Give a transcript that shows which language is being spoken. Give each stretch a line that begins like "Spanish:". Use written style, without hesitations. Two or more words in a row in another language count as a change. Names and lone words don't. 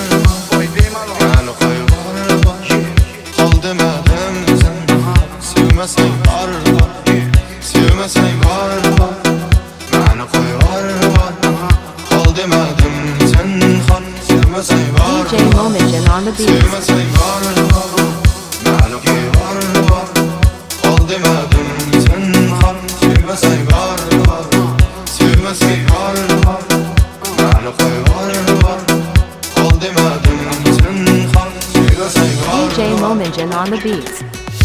Uzbek: Voy bemalol meni qo'yib bor, qol demadim. Sen sevmasang bor, sevmasang bor, meni qo'yib bor, qol demadim. Sen sevmasang bor,
English: DJ Momagen on the beat.
Uzbek: sevmasang bor, meni qo'yib bor, qol demadim. Sen sevmasang bor, sevmasang bor, meni qo'yib bor, qol demadim. Sen sevmasang bor.
English: DJ Momagen on the beat.